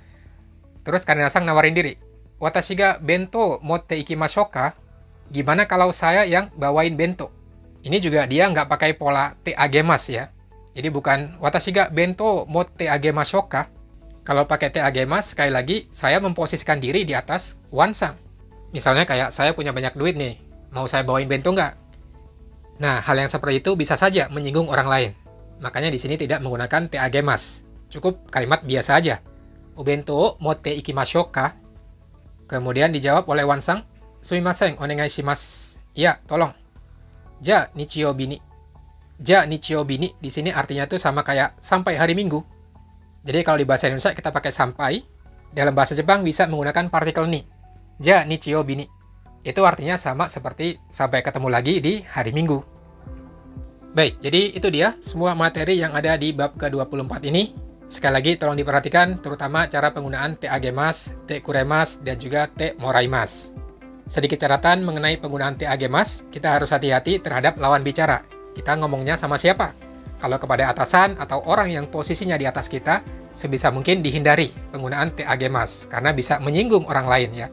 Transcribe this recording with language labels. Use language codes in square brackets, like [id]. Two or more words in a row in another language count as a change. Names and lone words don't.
[id] Terus Karina-sang nawarin diri. [ja] 私が弁当持って行きましょうか? [id] Gimana kalau saya yang bawain bento? Ini juga dia nggak pakai pola [ja] てあげます [id] ya. Jadi bukan [ja] 私が弁当持ってあげましょうか? [id] Kalau pakai [ja] てあげます, [id] sekali lagi saya memposisikan diri di atas Wan-sang. Misalnya kayak saya punya banyak duit nih. Mau saya bawain bento nggak? Nah, hal yang seperti itu bisa saja menyinggung orang lain. Makanya di sini tidak menggunakan [ja] てあげます. [id] Cukup kalimat biasa aja. [ja] お弁当持って行きましょうか? [id] Kemudian dijawab oleh Wan-sang, [ja] すみません、お願いします. [id] Ya, tolong. [ja] じゃ日曜日に. じゃ日曜日に [id] di sini artinya itu sama kayak sampai hari Minggu. Jadi kalau di bahasa Indonesia kita pakai sampai, dalam bahasa Jepang bisa menggunakan partikel ni. [ja] じゃ日曜日に. [id] Itu artinya sama seperti sampai ketemu lagi di hari Minggu. Baik, jadi itu dia semua materi yang ada di bab ke-24 ini. Sekali lagi tolong diperhatikan terutama cara penggunaan [ja] てあげます、てくれます, [id] dan juga [ja] てもらいます. [id] Sedikit catatan mengenai penggunaan [ja] てあげます, [id] kita harus hati-hati terhadap lawan bicara. Kita ngomongnya sama siapa? Kalau kepada atasan atau orang yang posisinya di atas kita, sebisa mungkin dihindari penggunaan [ja] てあげます [id] karena bisa menyinggung orang lain ya.